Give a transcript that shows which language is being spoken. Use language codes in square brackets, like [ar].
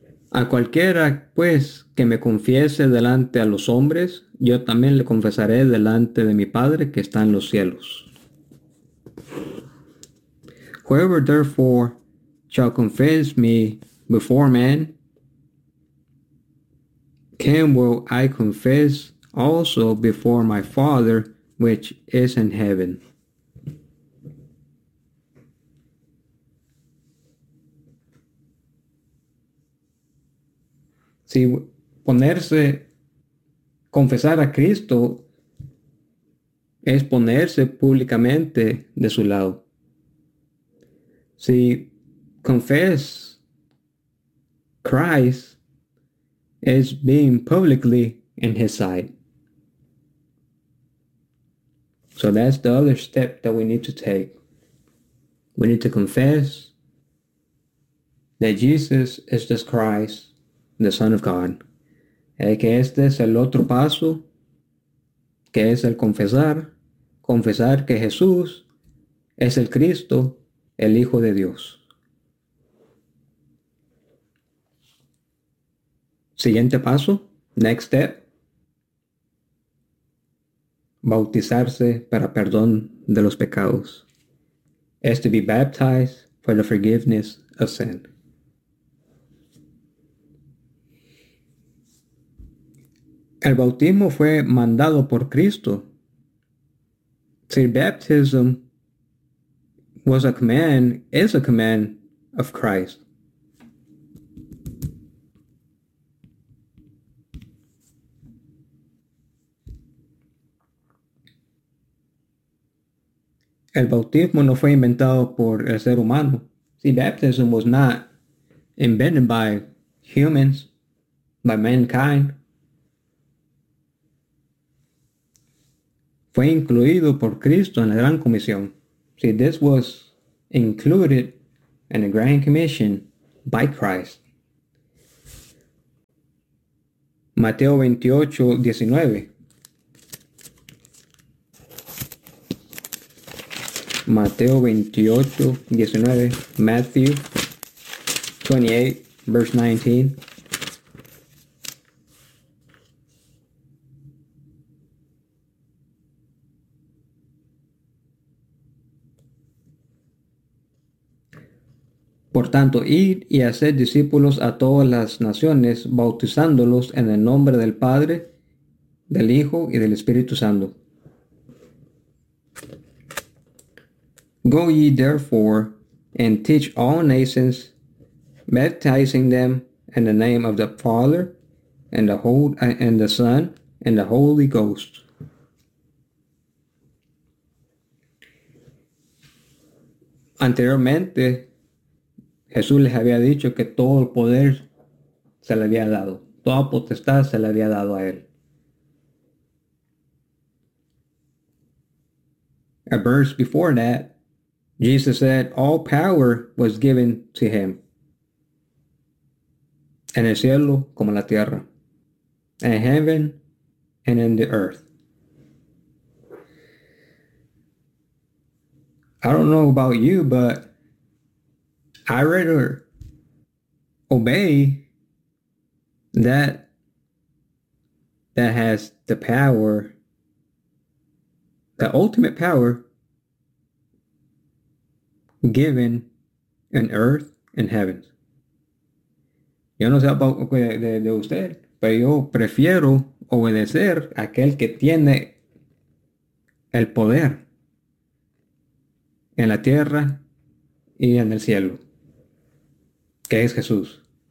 [es] A cualquiera, pues, que me confiese delante a los hombres, yo también le confesaré delante de mi Padre que está en los cielos. [en] Whoever therefore shall confess me before man, him will I confess also before my Father which is in heaven. [es] Si ponerse, confesar a Cristo es ponerse públicamente de su lado. [en] Si confess Christ is being publicly in his sight. So that's the other step that we need to take. We need to confess that Jesus is this Christ, the Son of God. [es] Es que este es el otro paso, que es el confesar que Jesús es el Cristo, el Hijo de Dios. Siguiente paso, [en] next step, [es] bautizarse para perdón de los pecados. [en] Es to be baptized for the forgiveness of sin. [es] El bautismo fue mandado por Cristo. [en] See, baptism was a command, is a command of Christ. [es] El bautismo no fue inventado por el ser humano. [en] See, baptism was not invented by humans, by mankind. [es] Fue incluido por Cristo en la Gran Comisión. [en] See, this was included in the Grand Commission by Christ. [es] Mateo 28:19. Mateo 28:19. [en] Matthew 28, verse 19. [es] Por tanto, id y haced discípulos a todas las naciones, bautizándolos en el nombre del Padre, del Hijo y del Espíritu Santo. [en] Go ye therefore and teach all nations, baptizing them in the name of the Father and the Son and the Holy Ghost. [es] Anteriormente, Jesús les había dicho que todo el poder se le había dado. Toda potestad se le había dado a él. [en] A verse before that, Jesus said all power was given to him. [es] En el cielo como la tierra. [en] In heaven and in the earth. I don't know about you, but I'd rather obey that has the power, the ultimate power given in earth and heaven. [es] Yo no sé [en] about [es] de usted, pero yo prefiero obedecer a aquel que tiene el poder en la tierra y en el cielo, que es Jesús.